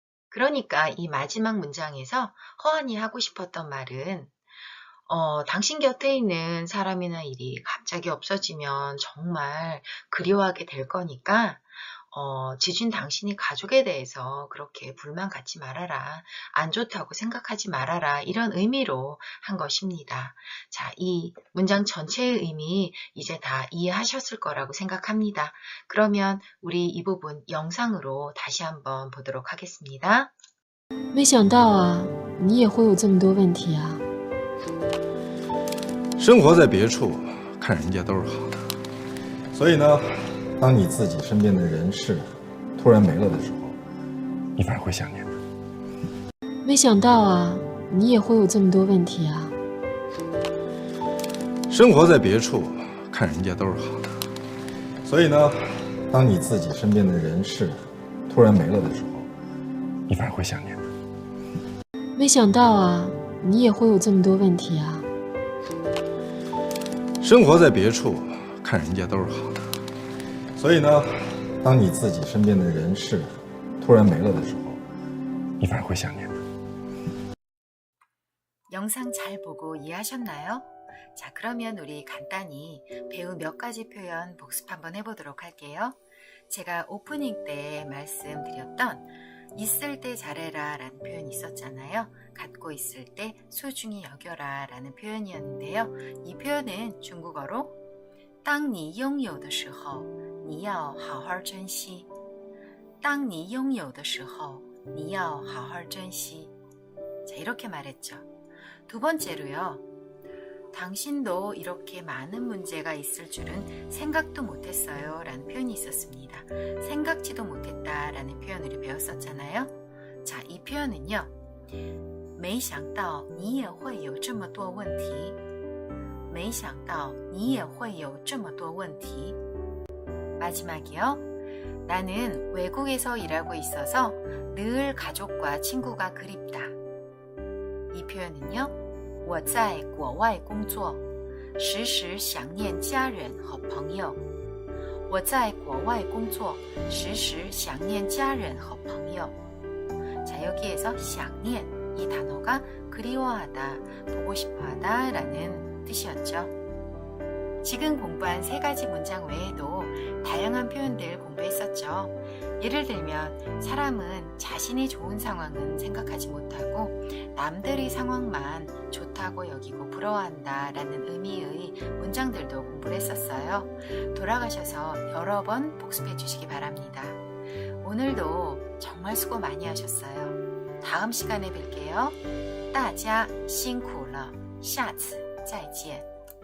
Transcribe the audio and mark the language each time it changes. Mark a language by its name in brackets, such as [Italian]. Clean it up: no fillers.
[Korean] 그러니까 이 마지막 문장에서 허한이 하고 싶었던 말은 당신 곁에 있는 사람이나 일이 갑자기 없어지면 정말 그리워하게 될 거니까 지준 당신이 가족에 대해서 그렇게 불만 갖지 말아라. 안 좋다고 생각하지 말아라. 이런 의미로 한 것입니다. 자, 이 문장 전체의 의미 이제 다 이해하셨을 거라고 생각합니다. 그러면 우리 이 부분 영상으로 다시 한번 보도록 하겠습니다. [Chinese] 没想到啊，你也会有这么多问题啊。生活在别处，看人家都是好的。所以呢，当你自己身边的人事突然没了的时候，你反而会想念的。没想到啊，你也会有这么多问题啊。生活在别处，看人家都是好的。所以呢，当你自己身边的人事突然没了的时候，你反而会想念的。没想到啊，你也会有这么多问题啊。生活在别处，看人家都是好的。所以呢，当你自己身边的人事突然没了的时候，你反而会想念的。 [Korean] 영상 잘 보고 이해하셨나요? 자, 그러면 우리 간단히 배운 몇 가지 표현 복습 한번 해보도록 할게요. 제가 오프닝 때 말씀드렸던 있을 때 잘해라 라는 표현이 있었잖아요. 갖고 있을 때 소중히 여겨라 라는 표현이었는데요. 이 표현은 중국어로 [Chinese] 当你拥有的时候你要好好珍惜当你拥有的时候你要好好珍惜 [Korean] 자, 이렇게 말했죠. 두 번째로요. 당신도 이렇게 많은 문제가 있을 줄은 생각도 못했어요 라는 표현이 있었습니다. 생각지도 못했다 라는 표현을 배웠었잖아요. 자, 이 표현은요. [Chinese] 没想到你也会有这么多问题没想到你也会有这么多问题 [Korean] 마지막이요. 나는 외국에서 일하고 있어서 늘 가족과 친구가 그립다. 이 표현은요. [Chinese] 我在国外工作时时想念家人和朋友我在国外工作时时想念家人和朋友 [Korean] 자, 여기에서 想念 이 단어가 그리워하다, 보고 싶어하다 라는 뜻이었죠. 지금 공부한 세 가지 문장 외에도 다양한 표현들 공부했었죠. 예를 들면 사람은 자신이 좋은 상황은 생각하지 못하고 남들의 상황만 좋다고 여기고 부러워한다 라는 의미의 문장들도 공부를 했었어요. 돌아가셔서 여러 번 복습해 주시기 바랍니다. 오늘도 정말 수고 많이 하셨어요. 다음 시간에 뵐게요. [Chinese] 大家辛苦了，下次再见。